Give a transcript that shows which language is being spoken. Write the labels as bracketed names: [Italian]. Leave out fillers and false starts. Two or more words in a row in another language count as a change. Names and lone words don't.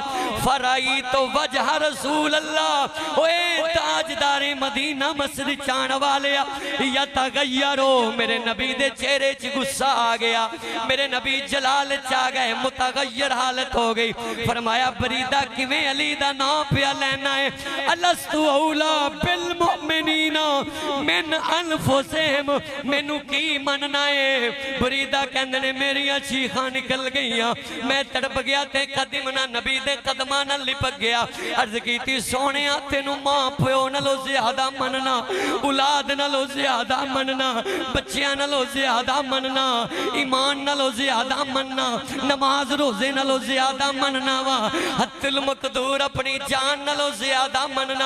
[Arabic] فرأى تو وجه رسول الله, [Punjabi] ਓਏ ਤਾਜ ਤਾਜਦਾਰੇ ਮਦੀਨਾ ਮਸਜਿਦ ਚਾਣ ਵਾਲੇ ਯਾ ਤਗੱਯਰੋ ਮੇਰੇ ਨਬੀ ਦੇ ਚਿਹਰੇ ਚ ਗੁੱਸਾ ਆ ਗਿਆ ਮੇਰੇ ਨਬੀ ਜਲਾਲ ਚ ਆ ਗਏ ਮੁਤਗੱਯਰ ਹਾਲਤ ਹੋ ਗਈ। ਫ਼ਰਮਾਇਆ ਬਰੀਦਾ ਕਿਵੇਂ ਅਲੀ ਦਾ ਨਾਮ ਪਿਆ ਲੈਣਾ ਹੈ, [Arabic] ألست أولى بالمؤمنين من أنفسهم, [Punjabi] ਮੈਨੂੰ ਕੀ ਮੰਨਣਾ ਹੈ। ਬਰੀਦਾ ਕਹਿੰਦੇ ਨੇ ਮੇਰੀਆਂ ਚੀਖ਼ਾਂ ਨਿਕਲ ਗਈਆਂ ਮੈਂ ਤੜਪ ਗਿਆ ਤੇ ਕਦਮ ਨਾ ਨਬੀ ਦੇ ਕਦਮਾਂ ਨਾਲ ਲਿਪਕ ਗਿਆ। ਅਰਜ਼ ਕੀਤੀ ਸੋਹਣਿਆ ਤੈਨੂੰ ਮਾਂ ਪਿਓ ਨਾਲੋਂ ਜ਼ਿਆਦਾ ਮੰਨਣਾ ਔਲਾਦ ਨਾਲੋਂ ਜ਼ਿਆਦਾ ਮੰਨਣਾ ਬੱਚੀਆਂ ਨਾਲੋਂ ਜ਼ਿਆਦਾ ਮੰਨਣਾ ਈਮਾਨ ਨਾਲੋਂ ਜ਼ਿਆਦਾ ਮੰਨਣਾ ਨਮਾਜ਼ ਰੋਜ਼ੇ ਨਾਲੋਂ ਜ਼ਿਆਦਾ ਮੰਨਣਾ ਵਾ, [Urdu] حتی المقدور [Punjabi] ਅਪਨੀ ਜਾਨ ਨਾਲੋਂ ਜ਼ਿਆਦਾ ਮੰਨਣਾ।